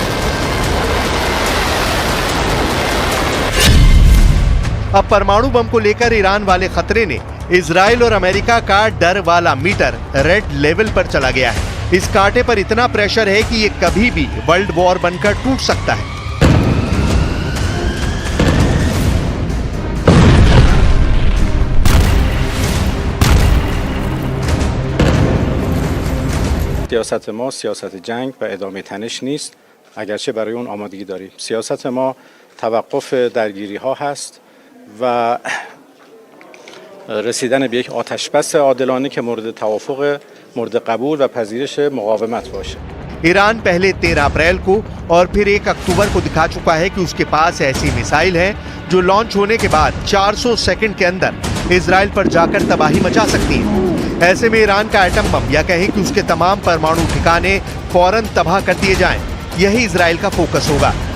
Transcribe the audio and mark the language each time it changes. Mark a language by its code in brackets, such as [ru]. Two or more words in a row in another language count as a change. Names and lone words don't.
[hi] अब परमाणु बम को लेकर ईरान वाले खतरे ने इजराइल और अमेरिका का डर वाला मीटर [en] red level [hi] पर चला गया है। इस कांटे पर इतना प्रेशर है कि ये कभी भी [en] world war [hi] बनकर टूट सकता है। [fa] سیاست ما سیاست جنگ و ادامه تنش نیست، اگرچه برای اون آمادگی داریم. سیاست ما توقف درگیری ها هست و رسیدن به یک آتشبس عادلانه که مورد توافق، مورد قبول و پذیرش مقاومت باشه. [hi] ईरान पहले 13 अप्रैल को और फिर 1 अक्टूबर को दिखा चुका है कि उसके पास ऐसी मिसाइल है जो लॉन्च होने के बाद 400 सेकंड के अंदर इजराइल पर जाकर तबाही मचा सकती है। ऐसे में ईरान का [en] atom bomb [hi] या कहें कि उसके तमाम परमाणु ठिकाने फौरन तबाह कर दिए जाएं, यही इजराइल का फोकस होगा।